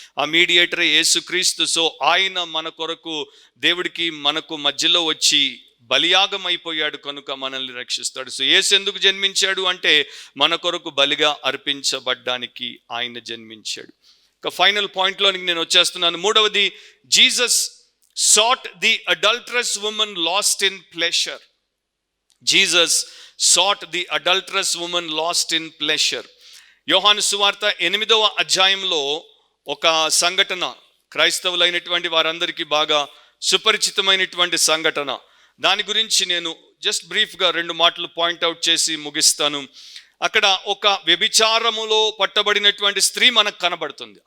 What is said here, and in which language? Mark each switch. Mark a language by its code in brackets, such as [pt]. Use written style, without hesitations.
[te] ఆ మీడియేటరే యేసుక్రీస్తు. సో ఆయన మన కొరకు, దేవుడికి మనకు మధ్యలో వచ్చి బలియాగం అయిపోయాడు కనుక మనల్ని రక్షిస్తాడు. సో యేసు ఎందుకు జన్మించాడు అంటే మన కొరకు బలిగా అర్పించబడ్డానికి ఆయన జన్మించాడు. ఫైనల్ పాయింట్లోనికి నేను వచ్చేస్తున్నాను. 3వది, [en] Jesus sought the adulterous woman lost in pleasure. Jesus sought the adulterous woman lost in pleasure. [te] యోహాను సువార్త 8వ అధ్యాయంలో ఒక సంఘటన, క్రైస్తవులైనటువంటి వారందరికీ బాగా సుపరిచితమైనటువంటి సంఘటన. దాని గురించి నేను జస్ట్ బ్రీఫ్గా 2 మాటలు పాయింట్అవుట్ చేసి ముగిస్తాను. అక్కడ ఒక వ్యభిచారములో పట్టబడినటువంటి స్త్రీ మనకు కనబడుతుంది.